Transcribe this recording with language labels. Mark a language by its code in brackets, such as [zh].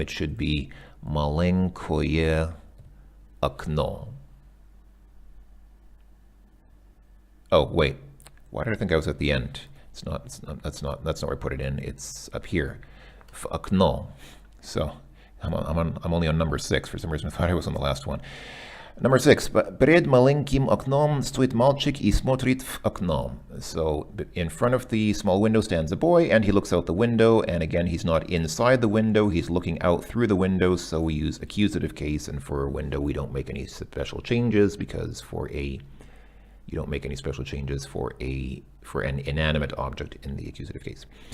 [en] It should be [ru] маленькое окно. [en] Oh, wait. Why did I think I was at the end? That's not where I put it in. It's up here. Окно. So I'm only on number 6. For some reason I thought I was on the last one. Number 6. [ru] Перед маленьким окном стоит мальчик и смотрит в окно. [en] So in front of the small window stands a boy, and he looks out the window. And again, he's not inside the window. He's looking out through the window. So we use accusative case, and for a window, we don't make any special changes because you don't make any special changes for an inanimate object in the accusative case.